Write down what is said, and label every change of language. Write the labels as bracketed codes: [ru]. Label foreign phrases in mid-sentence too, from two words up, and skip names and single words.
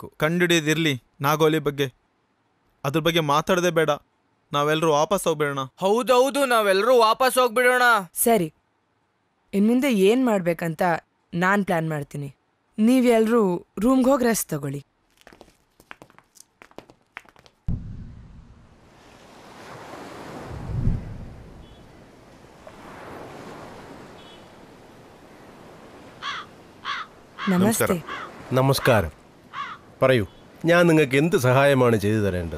[kn] ಕಂಡುಹಿಡಿದಿರ್ಲಿ ನಾಗವಲ್ಲಿ ಬಗ್ಗೆ. ಅದ್ರ ಬಗ್ಗೆ ಮಾತಾಡದೆ ಬೇಡ. ನಾವೆಲ್ಲರೂ ವಾಪಸ್ ಹೋಗ್ಬಿಡೋಣ. ಹೌದೌದು, ನಾವೆಲ್ಲರೂ ವಾಪಸ್ ಹೋಗ್ಬಿಡೋಣ. ಸರಿ, ಇನ್ಮುಂದೆ ಏನ್ ಮಾಡ್ಬೇಕಂತ ನಾನ್ ಪ್ಲಾನ್ ಮಾಡ್ತೀನಿ. ನೀವೆಲ್ರೂ ರೂಮ್ಗೆ ಹೋಗಿ ರೆಸ್ಟ್ ತಗೊಳ್ಳಿ. [ml] നമസ്തേ. നമസ്കാരം. പറയൂ, ഞാൻ നിങ്ങൾക്ക് എന്ത് സഹായമാണ് ചെയ്തു തരേണ്ടത്?